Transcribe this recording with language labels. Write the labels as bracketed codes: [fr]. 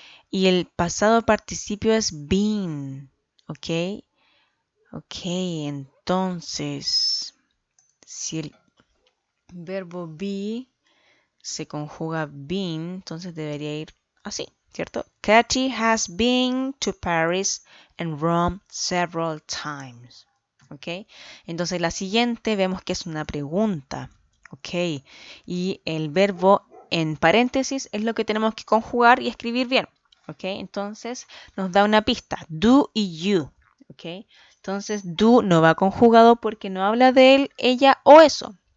[es] Y el pasado participio es been, ¿ok? Ok, entonces, si el verbo be se conjuga been, entonces debería ir así, ¿cierto? [en] Katy has been to Paris and Rome several times. [es] ¿Ok? Entonces la siguiente vemos que es una pregunta. ¿Ok? Y el verbo en paréntesis es lo que tenemos que conjugar y escribir bien. ¿Ok? Entonces nos da una pista. Do y you. ¿Ok? Entonces do no va conjugado porque no habla de él, ella o eso.